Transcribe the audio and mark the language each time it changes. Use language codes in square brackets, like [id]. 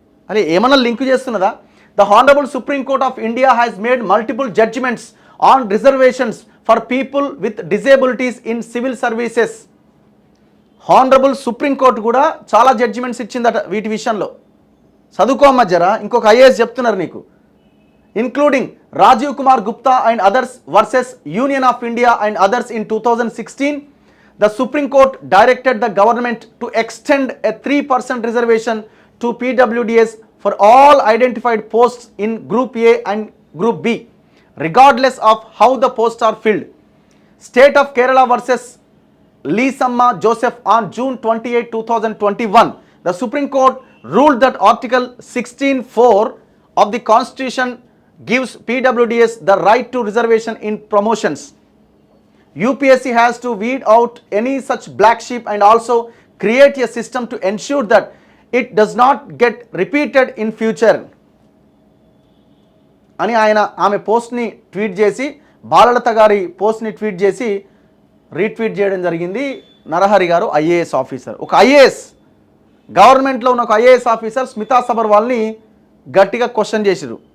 [te] అదే ఏమన్నా link చేస్తున్నదా? [en] The honourable supreme court of India has made multiple judgements on reservations for people with disabilities in civil services. [te] Honourable supreme court కూడా చాలా judgements ఇచ్చిందట వీటి విషయంలో. చదువుకోమ్మ జరా, ఇంకొక ఐఏఎస్ చెప్తున్నారు నీకు. [en] including Rajiv Kumar Gupta and others versus Union of India and others in 2016, the Supreme Court directed the government to extend a 3% reservation to PWDS for all identified posts in Group A and Group B, regardless of how the posts are filled. State of Kerala versus Leesamma Joseph on June 28, 2021, the Supreme Court ruled that Article 16(4) of the Constitution gives PWDS the right to reservation in promotions. UPSC has to weed out any such black sheep and also create a system to ensure that it does not get repeated in future. [te] అని ఆమె పోస్ట్ని tweet చేసి, బాలలత గారి పోస్ట్ని tweet చేసి retweet చేయడం జరిగింది. నరహరి గారు IAS officer, ఒక IAS గవర్నమెంట్లో ఉన్న ఒక ఐఏఎస్ ఆఫీసర్ స్మితా సబర్వాల్ని గట్టిగా క్వశ్చన్ చేసిరు.